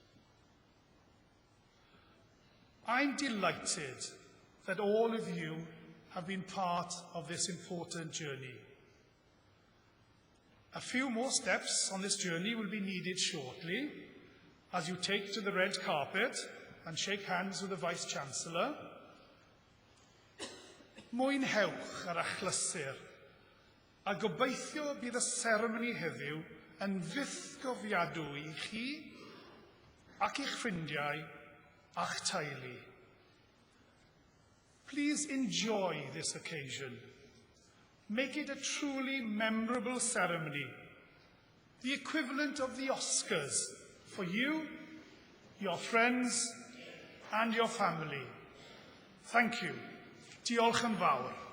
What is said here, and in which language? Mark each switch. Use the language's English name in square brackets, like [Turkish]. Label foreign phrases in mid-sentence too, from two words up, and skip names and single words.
[English] I'm delighted that all of you have been part of this important journey. A few more steps on this journey will be needed shortly as you take to the red carpet and shake hands with the Vice-Chancellor. [Welsh] Mwynhewch ar achlysur, a gobeithio bydd y seremoni heddiw yn dduthgofiadwy I chi ac i'ch ffrindiau a'ch teulu. [English] Please enjoy this occasion. Make it a truly memorable ceremony, the equivalent of the Oscars for you, your friends, and your family. Thank you. [Welsh] Diolch yn fawr.